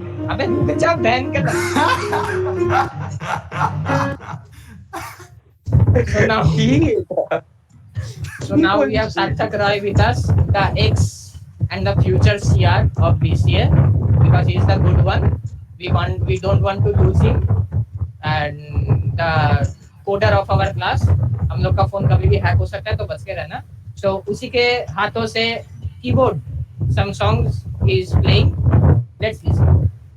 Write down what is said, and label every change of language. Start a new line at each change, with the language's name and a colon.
Hindi: अबे रुक जा बहन के
English: So now we have Sarthak Rai with us, the ex and the future CR of BCA, because he is the good one. We don't want to lose him, and the coder of our class.
Hindi: हम लोग का phone कभी भी hack हो सकता है तो बच के रहना।
English: So
Hindi: उसी के हाथों से
English: Keyboard some songs he is playing. Let's listen.